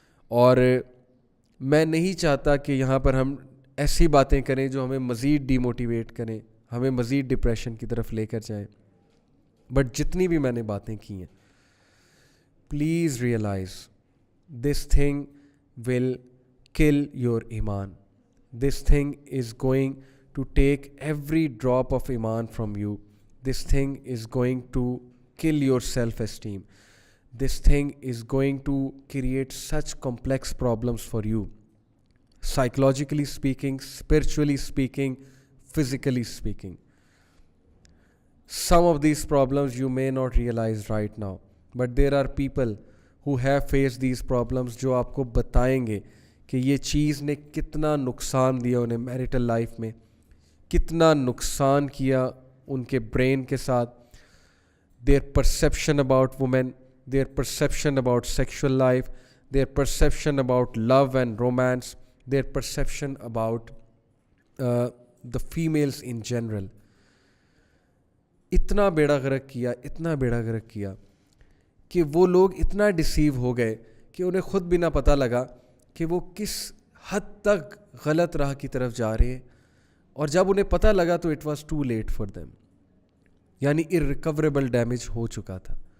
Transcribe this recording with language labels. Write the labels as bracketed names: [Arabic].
[Urdu] اور میں نہیں چاہتا کہ یہاں پر ہم ایسی باتیں کریں جو ہمیں مزید ڈی موٹیویٹ کریں. ہمیں مزید ڈپریشن کی طرف لے کر جائیں. بٹ جتنی بھی میں نے باتیں کی ہیں, [English] Please realize this thing will kill your iman. This thing is going to take every drop of iman from you. This thing is going to kill your self-esteem. This thing is going to create such complex problems for you, psychologically speaking, spiritually speaking, physically speaking. Some of these problems you may not realize right now, but there are people who have faced these problems [Urdu] جو آپ کو بتائیں گے کہ یہ چیز نے کتنا نقصان دیا انہیں میریٹل لائف میں, کتنا نقصان کیا ان کے برین کے ساتھ, [English] their perception about women, their perception about sexual life, their perception about love and romance, their perception about the females in general. [Urdu] اتنا بیڑا غرق کیا کہ وہ لوگ اتنا ڈسیو ہو گئے کہ انہیں خود بھی نہ پتہ لگا کہ وہ کس حد تک غلط راہ کی طرف جا رہے ہیں, اور جب انہیں پتہ لگا تو [English] it was too late for them, [Urdu] یعنی irrecoverable ڈیمیج ہو چکا تھا.